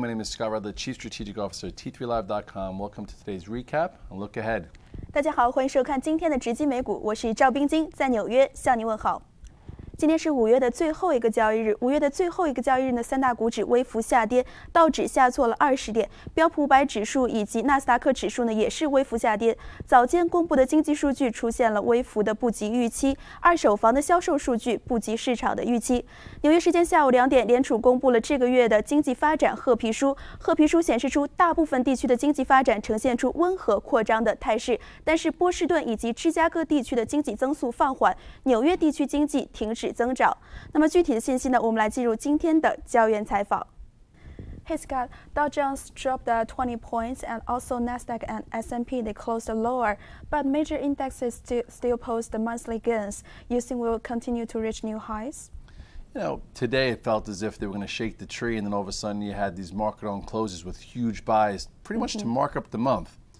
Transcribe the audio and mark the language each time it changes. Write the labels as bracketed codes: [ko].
[en] My name is Scott Rudler, Chief Strategic Officer at T3Live.com. Welcome to today's recap and look ahead. [zh] 大家好，欢迎收看今天的直击美股，我是赵冰晶，在纽约向您问好。今天是5月的最后一个交易日，5月的最后一个交易日呢，三大股指微幅下跌，道指下挫了20点，标普500指数以及纳斯达克指数呢也是微幅下跌。早间公布的经济数据出现了微幅的不及预期，二手房的销售数据不及市场的预期。纽约时间下午2点，联储公布了这个月的经济发展褐皮书，褐皮书显示出大部分地区的经济发展呈现出温和扩张的态势，但是波士顿以及芝加哥地区的经济增速放缓，纽约地区经济停止增长。那么具体的信息呢，我们来进入今天的焦源采访。 [en] Hey Scott, Dow Jones dropped 20 points and also Nasdaq and S&P they closed lower, but major indexes still post monthly gains. You think will continue to reach new highs? You know, today it felt as if they were going to shake the tree, and then all of a sudden you had these market-on closes with huge buys, pretty much to mark up the month.